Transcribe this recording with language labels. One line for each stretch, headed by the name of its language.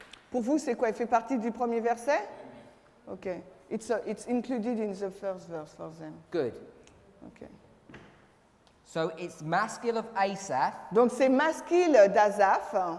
French: Pour vous, c'est quoi? Il fait partie du premier verset? OK.
English: It's included in the first verse for them. Good. OK. So it's masculine of Asaph,
French: Donc c'est masquille d'Asaph,